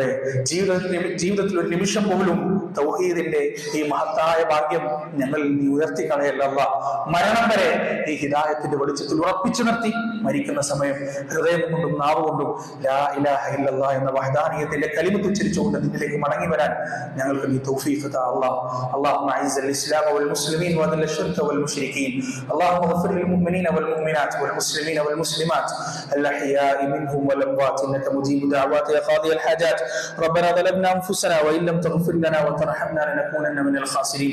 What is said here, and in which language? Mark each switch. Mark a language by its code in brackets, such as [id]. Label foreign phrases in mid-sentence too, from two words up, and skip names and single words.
[ml] ജീവിതത്തിൽ ഒരു നിമിഷം പോലും തൗഹീദിന്റെ ഈ മഹത്തായ ഭാഗ്യം ഞങ്ങൾ നീ ഉയർത്തി കളയല്ല അല്ലാഹ്. മരണം വരെ ഈ ഹിദായത്തിന്റെ വെളിച്ചത്തിൽ ഉറപ്പിച്ചു നിർത്തി മരിക്കുന്ന സമയം ഹൃദയം കൊണ്ടും നാവ് കൊണ്ടും [ar] لا إله إلا الله [ml] എന്ന വഹദാനിയത്തിന്റെ കലിമത്ത് ഉച്ചരിച്ചുകൊണ്ട് നിന്നിലേക്ക് മടങ്ങി വരാൻ ഞങ്ങൾക്ക് നീ തൗഫീഖ് താ അല്ലാഹ്. [ar] اللهم اعز الاسلام والمسلمين واذل الشرك والمشركين. اللهم اغفر للمؤمنين والمؤمنات والمسلمين والمسلمات الاحياء منهم والاموات انك مجيب دعوات يا قاضي الحاجات. ربنا ظلمنا انفسنا وان لم تغفر لنا وترحمنا لنكونن من الخاسرين.